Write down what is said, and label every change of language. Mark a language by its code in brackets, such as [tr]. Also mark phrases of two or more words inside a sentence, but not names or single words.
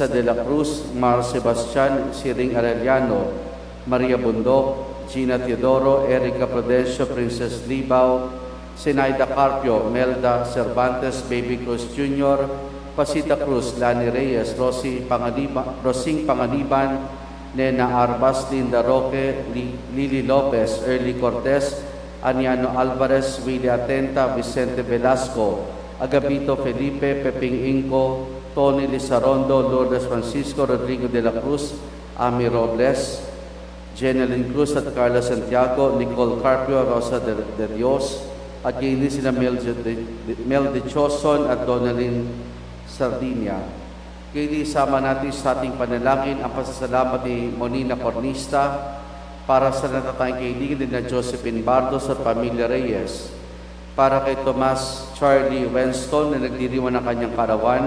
[tl] de la Cruz, Mar Sebastian, Siring Arellano, Maria Bundok, Gina Teodoro, Erica Prudencio, Princess Libaw, Sinaida Carpio, Melda Cervantes, Baby Cruz Jr., Pasita Cruz, Lani Reyes, Rosing Panganiban, Nena Arbas, Linda Roque, Lily Lopez, Early Cortez, Aniano Alvarez, Willie Atenta, Vicente Velasco, Agapito Felipe, Peping Inco, Tony Lizarondo, Lourdes Francisco, Rodrigo de la Cruz, Ami Robles, Jeneline Cruz at Carla Santiago, Nicole Carpio, Rosa de Dios, at yun din sila Mel Dichoson at Donalyn Sardinia. Kaya isama natin sa ating panalangin ang pasasalamat ni Monina Cornista para sa natatayang kaibigan ni na Josephine Bardos at pamilya Reyes, para kay Tomas Charlie Wenston na nagdiriwan ng kanyang karawan.